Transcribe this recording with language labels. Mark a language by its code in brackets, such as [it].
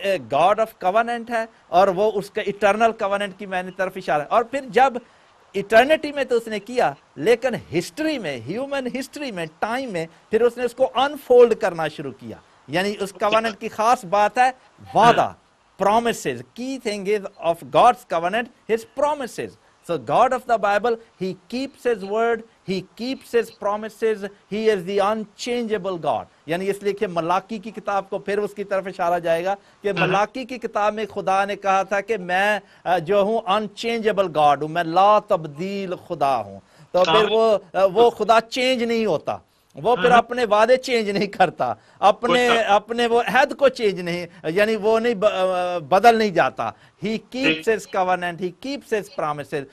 [ur] God of covenant ہے، اور وہ اس کے ایٹرنل کووننٹ کی میں نے طرف اشارہ ہے، اور پھر جب ایٹرنٹی میں تو اس نے کیا، لیکن ہسٹری میں، ہیومن ہسٹری میں، ٹائم میں، پھر اس نے اس کو انفولڈ کرنا شروع کیا، یعنی اس کووننٹ کی خاص بات ہے وعدہ، promises. [en] Key thing is of God's covenant, his promises. So God of the Bible, he keeps his word, he keeps his promises, he is the unchangeable God. [ur] یعنی اس لیے کہ ملاکی کی کتاب کو پھر اس کی طرف اشارہ جائے گا کہ ملاکی کی کتاب میں خدا نے کہا تھا کہ میں جو ہوں [en] unchangeable God [ur] ہوں، میں لا تبدیل خدا ہوں، تو پھر وہ خدا چینج نہیں ہوتا، وہ پھر اپنے وعدے چینج نہیں کرتا، اپنے وہ عہد کو چینج نہیں، یعنی وہ نہیں بدل نہیں جاتا۔ [en] He keeps his covenant, he keeps his promises.